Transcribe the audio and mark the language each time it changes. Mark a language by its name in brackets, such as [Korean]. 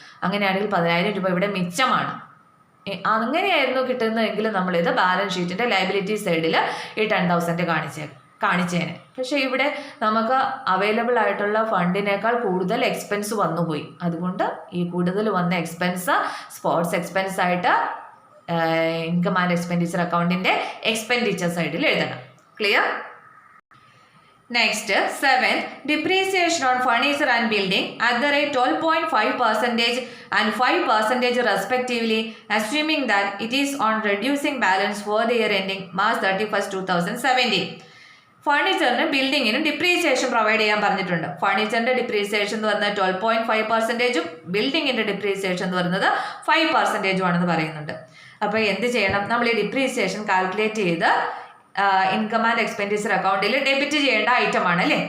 [Malayalam] അങ്ങനെയാണെങ്കിൽ 10,000 രൂപ ഇവിടെ മിച്ചമാണ്. അങ്ങനെയായിരുന്നു കിട്ടുന്നതെങ്കിൽ നമ്മളിത് ബാലൻസ് ഷീറ്റിൻ്റെ ലയബിലിറ്റി സൈഡിൽ ഈ 10,000 കാണിച്ചേനെ. പക്ഷേ ഇവിടെ നമുക്ക് അവൈലബിൾ ആയിട്ടുള്ള ഫണ്ടിനേക്കാൾ കൂടുതൽ എക്സ്പെൻസ് വന്നുപോയി. അതുകൊണ്ട് ഈ കൂടുതൽ വന്ന എക്സ്പെൻസ് സ്പോർട്സ് എക്സ്പെൻസ് ആയിട്ട് ഇൻകം ആൻഡ് എക്സ്പെൻഡിച്ചർ അക്കൗണ്ടിൻ്റെ എക്സ്പെൻഡിച്ചർ സൈഡിൽ എഴുതണം. Clear? [English] Next 7th, depreciation on furniture and building at the rate 12.5% and 5% respectively, assuming that it is on reducing balance for the year ending March 31st, 2017. [Malayalam] ഫർണിച്ചറിന് ബിൽഡിങ്ങിനും depreciation provide ചെയ്യാൻ പറഞ്ഞിട്ടുണ്ട്. ഫർണിച്ചറിന്റെ depreciation എന്ന് പറഞ്ഞാൽ 12.5%, ബിൽഡിങ്ങിന്റെ depreciation എന്ന് പറയുന്നത് 5% ആണെന്ന് പറയുന്നുണ്ട്. അപ്പോൾ എന്ത് ചെയ്യണം? നമ്മൾ ഈ ഡിപ്രീസിയേഷൻ കാൽക്കുലേറ്റ് ചെയ്ത് ഇൻകം ആൻഡ് എക്സ്പെൻഡിച്ചർ അക്കൗണ്ടിൽ ഡെബിറ്റ് ചെയ്യേണ്ട ഐറ്റം ആണ് അല്ലേ.